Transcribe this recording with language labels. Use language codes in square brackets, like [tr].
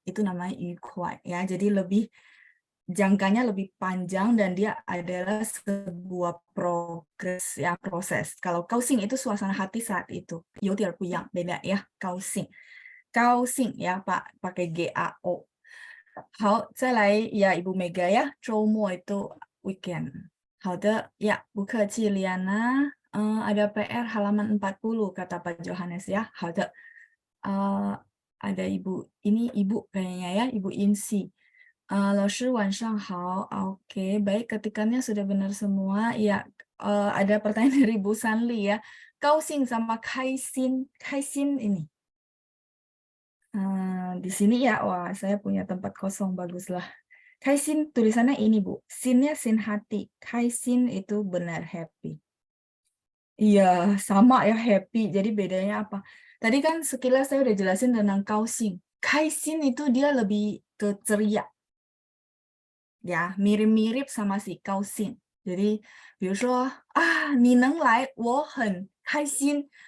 [id] Itu namanya 愉快 ya. Jadi jangkanya lebih panjang dan dia adalah sebuah progres ya, proses. Kalau kausing itu suasana hati saat itu. [zh] 有点不一样, [id] beda ya, kausing. Kausing ya, Pak, pakai GAO. 好，再来 ya Ibu Mega ya, 周末 itu weekend. [zh] 好的, ya, 不客气 Liana. [id] Ada PR halaman 40 kata Pak Johannes ya. 好的. Ada Ibu, ini Ibu kayaknya ya, Ibu Insi. [zh] 老师晚上好. [id] Oke, baik, ketikannya sudah benar semua. Ya, ada pertanyaan dari Bu Sanli ya. Kausing sama kaisin, kaisin ini. Di sini ya, wah saya punya tempat kosong, baguslah. Kaisin tulisannya ini Bu, sinnya sin hati, kaisin itu benar happy. Iya, sama ya happy, jadi bedanya apa? Tadi kan sekilas saya udah jelasin tentang kausing. Kaisin itu dia lebih ke ceria. Ya, mirip-mirip sama si kausing. [zh] Jadi, 比如说, 你能来, 我很开心.